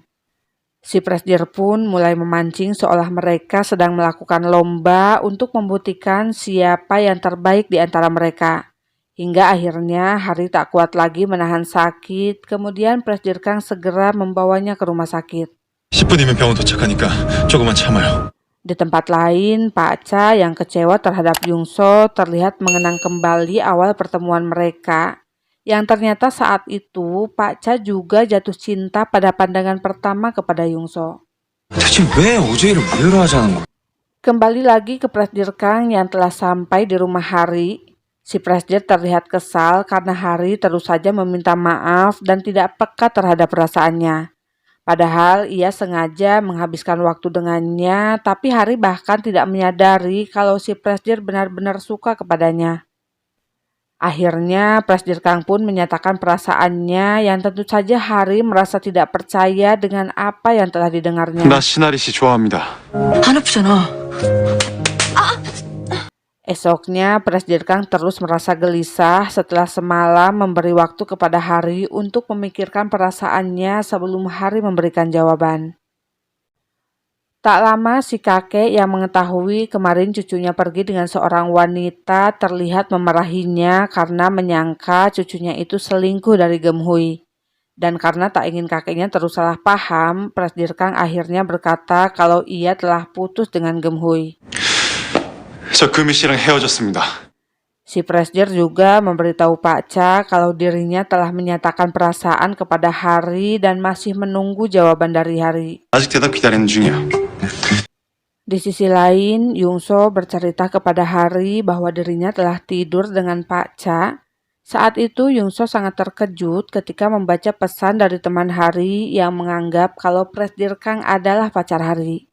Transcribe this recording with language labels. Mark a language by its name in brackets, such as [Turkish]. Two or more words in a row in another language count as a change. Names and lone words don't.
[Indonesian] Si Presdir pun mulai memancing seolah mereka sedang melakukan lomba untuk membuktikan siapa yang terbaik di antara mereka. Hingga akhirnya Hari tak kuat lagi menahan sakit, kemudian Presdirkang segera membawanya ke rumah sakit. [Korean] 10분이면 병원 도착하니까 조금만 참아요. [Indonesian] Di tempat lain, Pak Cha yang kecewa terhadap Yungso terlihat mengenang kembali awal pertemuan mereka. Yang ternyata saat itu Pak Cha juga jatuh cinta pada pandangan pertama kepada Yungso. [Korean] 대체 왜 어제 일을 무효로 하자는 거야? [Indonesian] Kembali lagi ke Presdirkang yang telah sampai di rumah Hari. Si Presdir terlihat kesal karena Hari terus saja meminta maaf dan tidak peka terhadap perasaannya. Padahal ia sengaja menghabiskan waktu dengannya, tapi Hari bahkan tidak menyadari kalau si Presdir benar-benar suka kepadanya. Akhirnya Presdirkang pun menyatakan perasaannya yang tentu saja Hari merasa tidak percaya dengan apa yang telah didengarnya. [Korean] 나 시나리 씨 좋아합니다. 안 아프잖아. [Indonesian] Esoknya Presdirkang terus merasa gelisah setelah semalam memberi waktu kepada Hari untuk memikirkan perasaannya sebelum Hari memberikan jawaban. Tak lama si kakek yang mengetahui kemarin cucunya pergi dengan seorang wanita terlihat memarahinya karena menyangka cucunya itu selingkuh dari Gemhui. Dan karena tak ingin kakeknya terus salah paham, Presdir Kang akhirnya berkata kalau ia telah putus dengan Gemhui. [Korean] 저 금희 씨랑 헤어졌습니다. [Indonesian] Si Presdir juga memberitahu Pak Cha kalau dirinya telah menyatakan perasaan kepada Hari dan masih menunggu jawaban dari Hari. [Korean] 아직 대답 기다리는 중이야. [Indonesian] Di sisi lain, Yungso bercerita kepada Hari bahwa dirinya telah tidur dengan Pak Cha. Saat itu Yungso sangat terkejut ketika membaca pesan dari teman Hari yang menganggap kalau Presdir Kang adalah pacar Hari.